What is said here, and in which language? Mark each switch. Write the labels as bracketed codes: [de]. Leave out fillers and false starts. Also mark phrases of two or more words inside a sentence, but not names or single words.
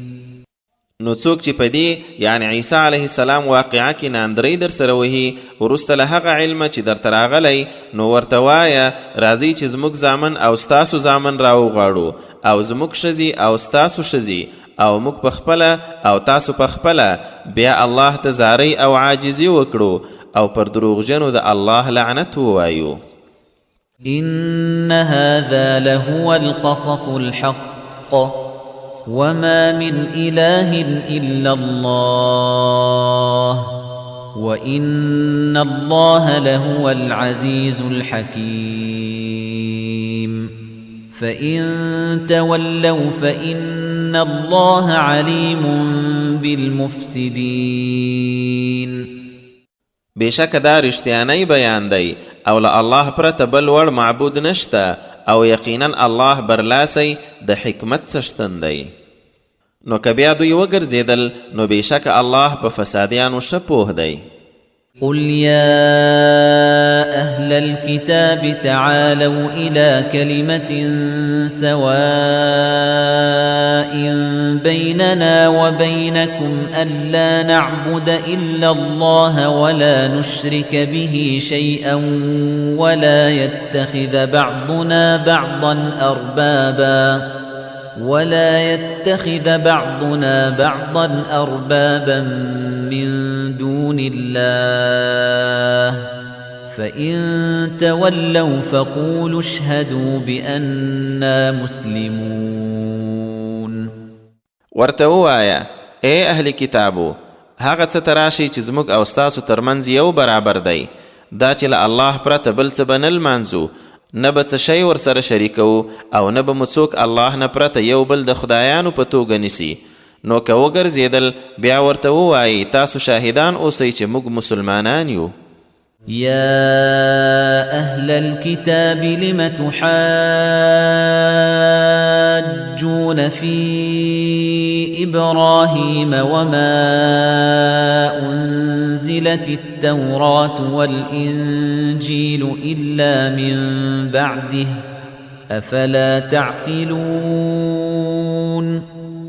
[ps] نو څوک چې په دې یعنی عیسی [ar] علیه السلام [ps] واقعه کې ناندرۍ در سره وهي وروسته له هغه علمه چې درته راغلی نو ورته وایه راځئ چې زموږ زامن او ستاسو زامن راوغواړو او زموږ ښځې او ستاسو ښځې او موږ پخپله او تاسو پخپله بیا الله ته زاری او عاجزي وکړو او پر دروغجنو د الله لعنت ووایو. [ar] إن هذا لهو القصص الحق وما من إله إلا الله وإن الله لهو العزيز الحكيم فإن تولوا فإن الله عليم بالمفسدين. [ps] بشک دا رښتیانی بیان دی او له الله پرته بل وړ معبود نشته او یقینا الله برلاسی د حکمت څښتن دی. نو که بیا دوی وګرځېدل نو بشک الله په فسادیانو ښه پوه دی. [ar] قل يا أهل الكتاب تعالوا إلى كلمة سواء بيننا وبينكم ألا نعبد إلا الله ولا نشرك به شيئا ولا يتخذ بعضنا بعضا أربابا من دون الله فإن تولوا فقولوا اشهدوا بأننا مسلمون. [ps] ورته ووایه ای اهل کتابو هغه څه ته راشئ چې زموږ او ستاسو ترمنځ یو برابر دی، دا چې له الله پرته بل څه به نه لمانځو، نه به څه شی ورسره شریکوو او نه به مو څوک الله نه پرته یو بل د خدایانو په توګه نیسي. نو که وګرځېدل بیا ورته ووایي تاسو شاهدان اوسئ چې موږ مسلمانان یو. [ar] يا أهل الكتاب لم تحاجون في إبراهيم وما أنزلت التوراة والإنجيل إلا من بعده أفلا تعقلون.